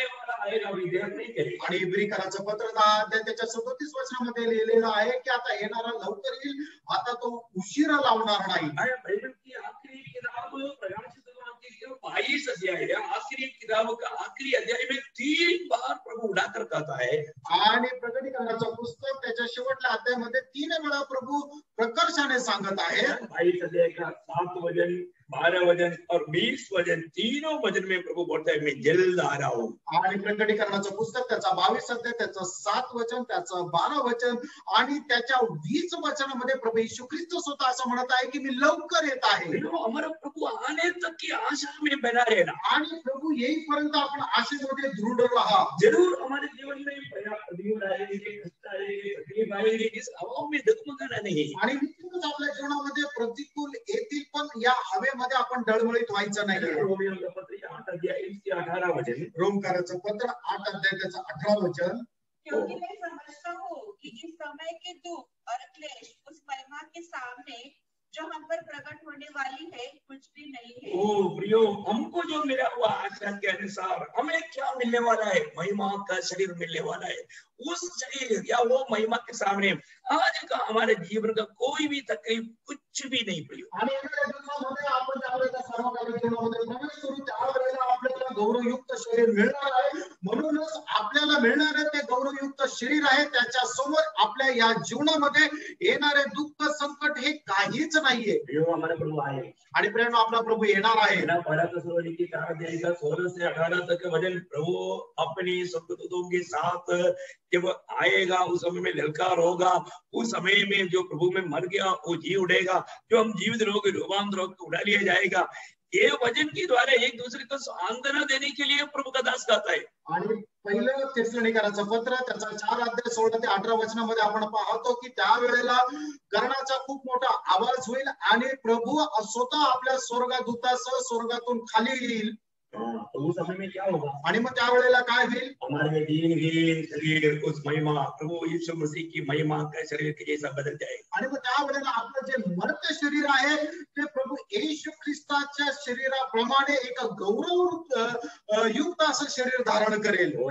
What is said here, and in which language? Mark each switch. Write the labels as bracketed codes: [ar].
[mr] आणि इब्रिकराचं पत्र 10 अध्याय त्याच्या 37 वचनामध्ये लिहिलेलं आहे की आता येणारा लवकर येईल, आता तो उशिरा लावणार नाही. [hi] बाइबल की आखिरी किताब प्रकाशित 22 अध्याय है, आखिरी किताब का आखिरी अध्याय में 3 बार प्रभु उठाकर कहता है. [mr] आणि प्रकटीकरणाचं पुस्तक त्याच्या शेवटच्या अध्यायामध्ये 3 वेळा प्रभु प्रकर्षाने सांगत आहे. [hi] 22 अध्याय का 7 वचन, 12 वचन और 20 वचन, तीनों वचन में प्रभु बोलता है मैं जल्द आ रहा हूँ. [mr] आणि प्रकटीकरणाचं पुस्तक त्याचा 22 अध्याय त्याचं 7 वचन, त्याचं 12 वचन आणि त्याच्या 20 वचनामध्ये प्रभू येशू ख्रिस्त स्वतः असं म्हणत आहे की मी लवकर येत आहे. [hi] हमारा प्रभु आने तक की आशा में बना रहना. [mr] आणि प्रभु येईपर्यंत आपण आशेमध्ये दृढ राहा. [hi] जरूर हमारे जीवन में प्रतिकूल आएंगे, कष्ट आएंगे, तकलीफ आएंगे, इस हवा में डगमगाना नहीं. [mr] आणि निश्चितच आपल्या जीवनामध्ये प्रतिकूल येतील पण या हवेमध्ये आपण डळमळीत व्हायचं नाही. रोमियोचं पत्र 8 अध्याय 18 वचन, रोमकाराचं पत्र 8 अध्याय त्याचं 18 वचन. [hi] क्योंकि मैं समझता हूँ कि इस समय के दुख और क्लेश उस महिमा के सामने जो हम पर प्रकट होने वाली है कुछ भी नहीं है. ओ प्रियो, हमको जो मिला हुआ आशा के अनुसार हमें क्या मिलने वाला है? महिमा का शरीर मिलने वाला है. उस शरीर या वो महिमा के सामने आज का हमारे जीवन का कोई भी तकलीफ कुछ भी नहीं प्रियो. [mr] आणि येणाऱ्या दिवसामध्ये आपण त्यावेळेला सर्वकालिक जीवनामध्ये प्रवेश करू त्यावेळेला आपल्याला गौरवयुक्त शरीर मिळणार आहे. म्हणूनच आपल्याला मिळणारे ते गौरवयुक्त शरीर आहे त्याच्या समोर आपल्या या जीवनामध्ये येणारे दुःख संकट हे काहीच नाहीये. [hi] हमारा प्रभु आए. [mr] आणि प्रेम आपला प्रभु येणार आहे. [hi] 16 से 18 तक वचन, प्रभु अपनी स्वर्गदूतों के साथ जब आएगा उस समय में ललकार होगा. उस समय में जो प्रभु में मर गया वो जी उठेगा, जो हम जीवित लोग रूपांतर होकर उठा लिया जाएगा. ये वचन के द्वारा एक दूसरे को सांत्वना देने के लिए प्रभु का दास कहता है. [mr] आणि पहिलं तेसलोनिकराचं पत्र त्याचा 4 अध्याय 16 ते 18 वचनामध्ये आपण पाहतो की त्यावेळेला कर्णाचा खूप मोठा आवाज होईल आणि प्रभु स्वतः आपल्या स्वर्गदूतासह स्वर्गातून खाली येईल. [hi] तो उस समय में क्या होगा? [mr] आणि मग त्यावेळेला काय होईल? [hi] हमारे दीनहीन शरीर उस महिमा प्रभु यीशु मसीह की महिमा का शरीर के जैसा बदल जाएगा. [mr] आणि मग त्यावेळेला आपलं जे मर्त्य शरीर आहे ते प्रभू येशू ख्रिस्ताच्या शरीराप्रमाणे एक गौरव युक्त असं शरीर धारण करेल.